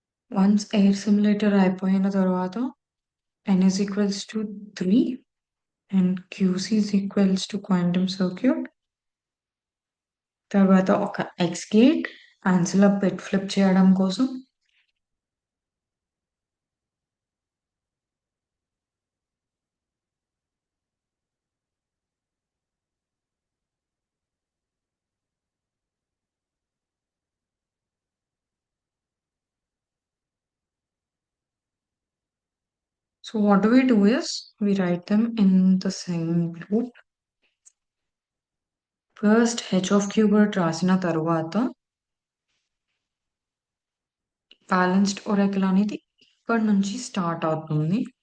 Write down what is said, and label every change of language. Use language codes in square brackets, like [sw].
[en] once air simulator [te] అయిపోయిన తర్వాత [en] n is equals to 3 and QC is equals to quantum circuit. [te] తర్వాత ఒక X gate ఆన్సర్‌లో bit flip చేయడం కోసం. [en] So what do we do is we write them in the same loop. First h of cubert [te] రాసిన తరువాత balanced Oracle అనేది ఇక్కడ నుంచి start అవుతుంది.